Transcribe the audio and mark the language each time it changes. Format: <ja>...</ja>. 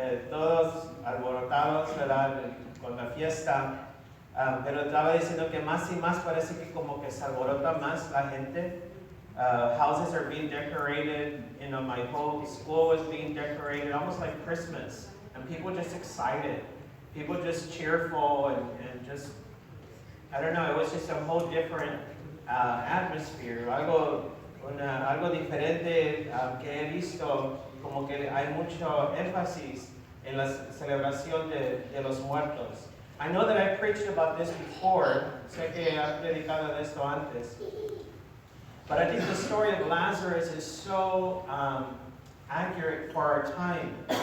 <es>Todos alborotados, ¿verdad? Con la fiesta, pero estaba diciendo que más y más parece que como que se alborota más la gente.</es> <en>Houses are being decorated, my whole school was being decorated, almost like Christmas, and people just excited, people just cheerful, and just, I don't know, it was just a whole different atmosphere,</en> <es>algo diferente que he visto. Como que hay mucho énfasis en la celebración de los muertos.</es> <en>I know that I preached about this before.</en> <es>Sé que he predicado de esto antes.</es> <en>But I think the story of Lazarus is so accurate for our time.</en>